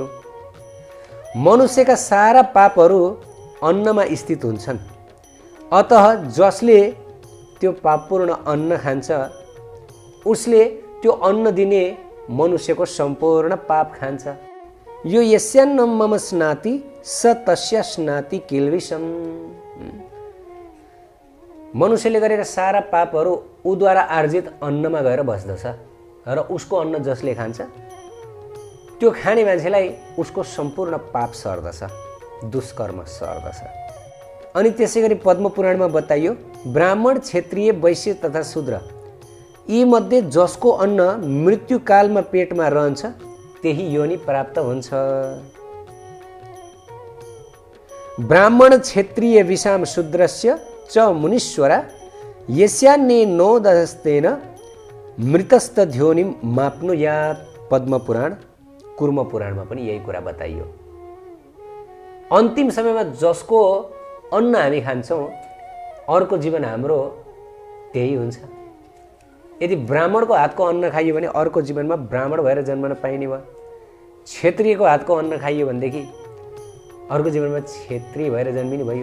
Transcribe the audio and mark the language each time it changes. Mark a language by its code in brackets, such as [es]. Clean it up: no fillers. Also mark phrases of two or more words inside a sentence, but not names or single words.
[ne] मनुष्यका सारा पापहरू अन्नमा स्थित हुन्छन्, अतः जसले त्यो पापपूर्ण अन्न खान्छ उसले त्यो अन्न दिने मनुष्यको सम्पूर्ण पाप खान्छ। [sa] यो यस्यान्नं मम स्नाति स तस्य स्नाति किल्बिषम्। [ne] मनुष्यले गरेका सारा पापहरू उद्वारा आर्जित अन्नमा गएर बस्दछ र उसको अन्न जसले खान्छ त्यो खाने मान्छेलाई उसको सम्पूर्ण पाप सर्दछ, दुष्कर्म सर्दछ। अनि त्यसै गरी पद्मपुराणमा बताइयो, ब्राह्मण, क्षत्रिय, वैश्य तथा शूद्र यी मध्ये जसको अन्न मृत्युकालमा पेटमा रहन्छ त्यही योनि प्राप्त हुन्छ। [sa] ब्राह्मण, क्षत्रिय, विषाम, शूद्रस्य च मुनीश्वरा यस्यान्ने नोदस्तेन मृतस्तध्योनिं माप्नुयात्। [ne] पद्मपुराण, कुर्मपुराणमा पनि यही कुरा बताइयो। अन्तिम समयमा जसको अन्न हामी खान्छौँ अर्को जीवन हाम्रो त्यही हुन्छ। यदि ब्राह्मणको हातको अन्न खाइयो भने अर्को जीवनमा ब्राह्मण भएर जन्मन पाइने भयो। क्षत्रियको हातको अन्न खाइयो भनेदेखि अर्को जीवनमा क्षत्रिय भएर जन्मिने भयो।